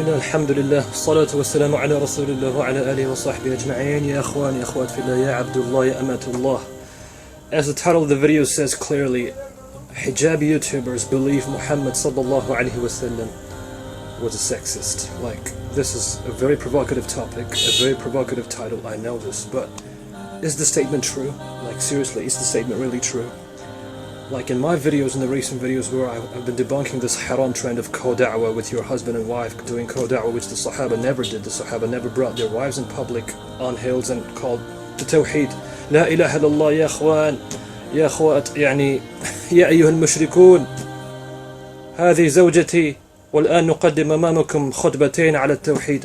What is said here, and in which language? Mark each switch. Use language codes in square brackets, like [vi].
[ar] الحمد لله والصلاة والسلام على رسول الله وعلى آله وصحبه أجمعين يا أخوان يا أخوات في الله يا عبد الله يا أمة الله. [en] As the title of the video says clearly, hijabi YouTubers believe Muhammad sallallahu alaihi wasallam was a sexist. Like, this is a very provocative topic, a very provocative title, I know this, but is the statement true? Like, seriously, is the statement really true? Like in my videos, in the recent videos where I've been debunking this haram trend of co-da'wah with your husband and wife doing co-da'wah, which the Sahaba never did. The Sahaba never brought their wives in public on hills and called to Tawheed. [ar] لا إله إلا الله يا أخوان يا أخوات يعني يا أيها المشركون هذه زوجتي والآن نقدم أمامكم خطبتين على التوحيد.